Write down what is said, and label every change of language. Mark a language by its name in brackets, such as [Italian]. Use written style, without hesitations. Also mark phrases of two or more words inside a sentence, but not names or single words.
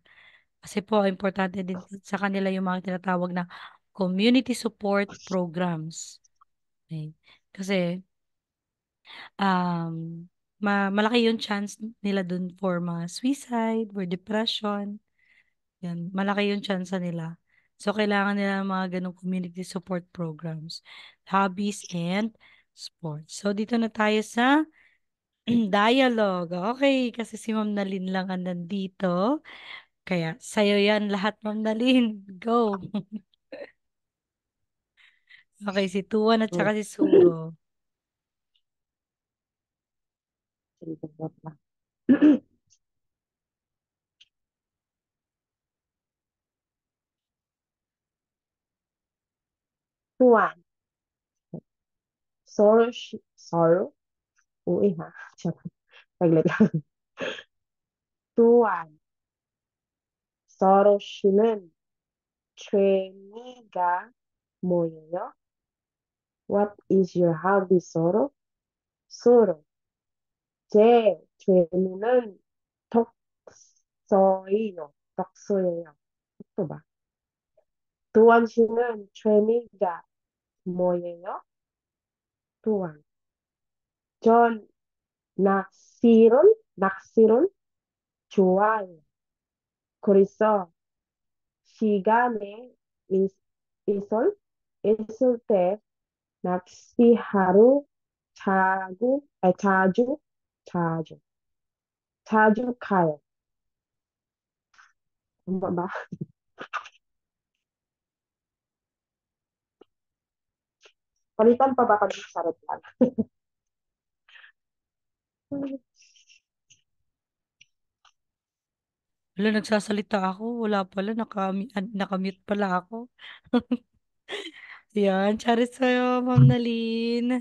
[Filipino] Kasi po, importante din sa kanila yung mga tinatawag na [English] community support programs. [Filipino] Okay. Kasi, um, malaki yung chance nila dun for mga suicide or depression. Yan, malaki yung chance nila. So, kailangan nila ng mga ganong [English] community support programs, hobbies, and sports. [Filipino] So, dito na tayo sa dialogue. Okay, kasi si Ma'am Nalin lang ang nandito. Kaya, sa'yo yan lahat, Ma'am Nalin. Go! Okay, si Tuan at Hmm. saka si Suro. Sige, wait lang. Tuwan. Sorrow? Uy ha. Saglit lang. Tuwan. [Korean] 서로 쉬는 취미가 뭐예요? [English] What is your hobby, [Korean] 서로? 서로. 제 취미는 독서예요. 독서예요. 또 봐. 두원 씨는 취미가 뭐예요? 두원. 전 낚시를 좋아해요. 그래서 시간에 있, 있을, 있을 때 낚시하러 자주, 자주, 자주 가요. 마, [Filipino] palitan pa ba kami sarap lang? Wala, nagsasalita ako. Wala pala, nakamute pala ako. Yan, charis sa'yo, Ma'am Naline.